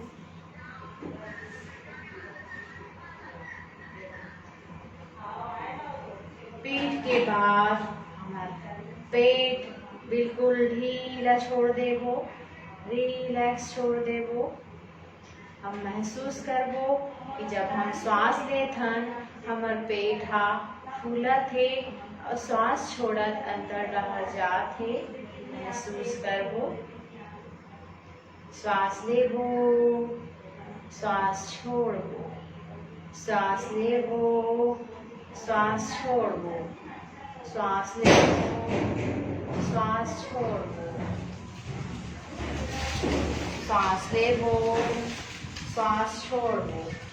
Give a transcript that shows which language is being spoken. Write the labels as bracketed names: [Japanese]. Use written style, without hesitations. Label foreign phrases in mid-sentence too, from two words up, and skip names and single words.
[Chhattisgarhi] पीठ के बाद हमारा पेट बिल्कुल ढीला छोड़ देवो, रिलैक्स छोड़ देवो। हम महसूस करवो कि जब हम श्वास लेत हन हमर पेट हा फूलत हे और श्वास छोड़त अंदर रह जात हे। महसूस करवो। श्वास लेवो, श्वास छोड़ो, श्वास लेवो, श्वास छोड़ो, श्वास लेवो, श्वास छोड़ो, श्वास लेवो, श्वास छोड़ो।